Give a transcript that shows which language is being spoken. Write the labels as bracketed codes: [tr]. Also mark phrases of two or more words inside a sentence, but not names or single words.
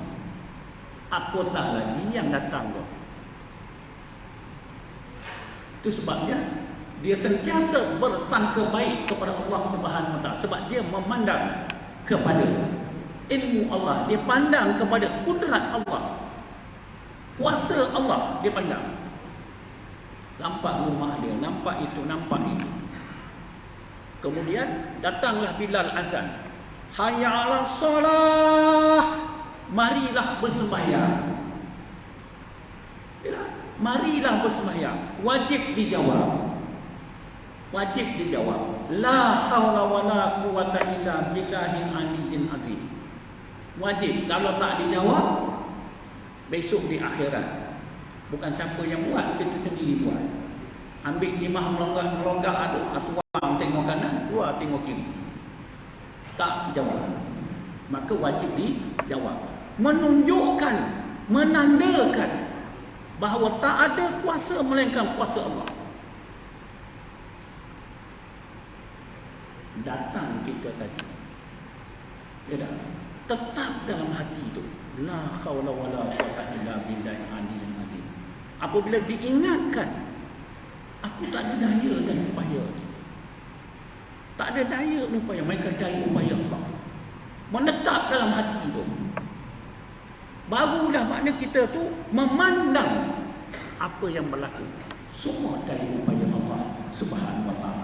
[ms] Apatah lagi yang datang tu. Itu sebabnya dia sentiasa bersangka baik kepada Allah [ar] سبحانه وتعالى, [ms] sebab dia memandang kepada ilmu Allah, dia pandang kepada kudrat Allah, kuasa Allah dia pandang. Nampak rumah dia, nampak itu, nampak itu. Kemudian datanglah Bilal azan. [ar] حي على الصلاة. [ms] Marilah bersembahyang. Marilah bersembahyang. Wajib dijawab. Wajib dijawab. [ar] لا حول ولا قوة إلا بالله العلي العظيم. [ms] Wajib. Kalau tak dijawab, besok di akhirat, bukan siapa yang buat, kita sendiri buat. Ambil timah melonggak tu, tuang tengok kanan, dua tengok kiri. Tak jawab, maka wajib dijawab. Menunjukkan, menandakan bahawa tak ada kuasa melainkan kuasa Allah. Datang kita tadi, ya dah, tetap dalam hati itu, [ar] لا حول ولا قوة إلا بالله العلي العظيم. [ms] Apabila diingatkan, aku tak ada daya dan upaya ni, tak ada daya dan upaya, melainkan daya upaya Allah. Menetap dalam hati itu, barulah makna kita tu memandang apa yang berlaku, semua daya upaya Allah [ar] سبحانه وتعالى.